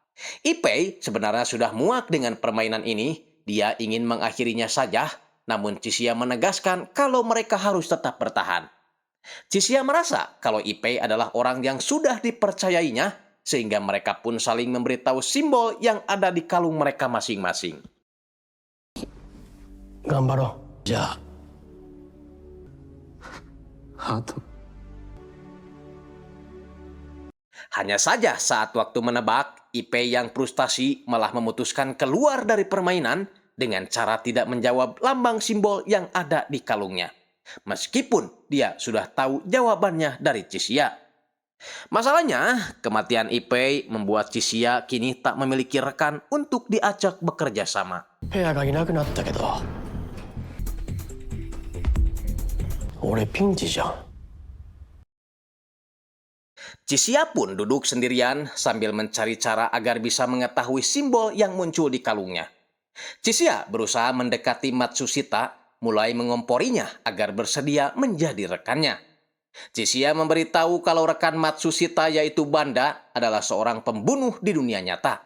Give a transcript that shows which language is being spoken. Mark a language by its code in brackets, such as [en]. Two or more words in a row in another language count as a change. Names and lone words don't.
[id] Ipei sebenarnya sudah muak dengan permainan ini. dia ingin mengakhirinya saja, namun Chixia menegaskan kalau mereka harus tetap bertahan. Chixia merasa kalau Ipei adalah orang yang sudah dipercayainya, sehingga mereka pun saling memberitahu simbol yang ada di kalung mereka masing-masing. [ja] 頑張ろう。じゃあハート。 [id] Hanya saja saat waktu menebak, Ipei yang frustasi malah memutuskan keluar dari permainan dengan cara tidak menjawab lambang simbol yang ada di kalungnya. Meskipun dia sudah tahu jawabannya dari Chixia. Masalahnya, kematian Ipei membuat Chixia kini tak memiliki rekan untuk diajak bekerja sama. [ja] ペアがいなくなったけど俺ピンチじゃん。 [id] Chixia pun duduk sendirian sambil mencari cara agar bisa mengetahui simbol yang muncul di kalungnya. Chixia berusaha mendekati Matsushita, mulai mengomporinya agar bersedia menjadi rekannya. Chixia memberitahu kalau rekan Matsushita yaitu Banda adalah seorang pembunuh di dunia nyata.